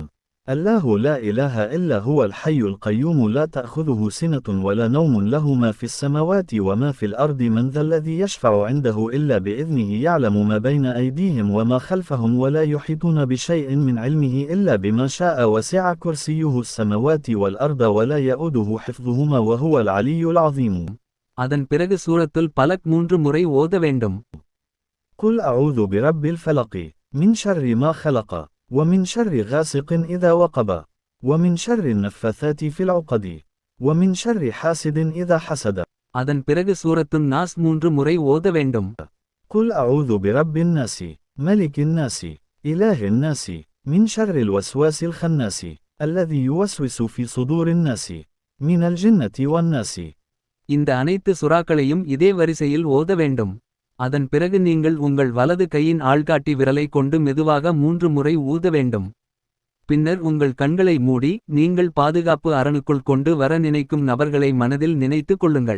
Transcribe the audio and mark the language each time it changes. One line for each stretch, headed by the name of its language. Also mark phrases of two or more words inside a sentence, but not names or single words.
Arabic: الله لا إله إلا هو الحي القيوم لا تأخذه سنة ولا نوم له ما في السماوات وما في الأرض من ذا الذي يشفع عنده إلا بإذنه يعلم ما بين أيديهم وما خلفهم ولا يحيطون بشيء من علمه إلا بما شاء وسع كرسيه السماوات والأرض ولا يئوده حفظهما وهو العلي العظيم.
Tamil: அதன் பிறகு சூரத்துல் பலக் 3 முறை ஓத வேண்டும்.
Arabic: قل أعوذ برب الفلق من شر ما خلق ومن شر غاسق إذا وقب ومن شر النفاثات في العقد ومن شر حاسد إذا حسد.
Tamil: அதன் பிறகு சூரத்துன் நாஸ் 3 முறை ஓத வேண்டும்.
Arabic: قل أعوذ برب الناس ملك الناس إله الناس من شر الوسواس الخناس الذي يوسوس في صدور الناس من الجنة والناس.
Tamil: இந்த அனைத்து சுறாக்களையும் இதே வரிசையில் ஓத வேண்டும். அதன் பிறகு நீங்கள் உங்கள் வலது கையின் ஆள்காட்டி விரலை கொண்டு மெதுவாக 3 முறை ஊத வேண்டும். பின்னர் உங்கள் கண்களை மூடி நீங்கள் பாதுகாப்பு அரணுக்குள் கொண்டு வர நினைக்கும் நபர்களை மனதில் நினைத்துக் கொள்ளுங்கள்.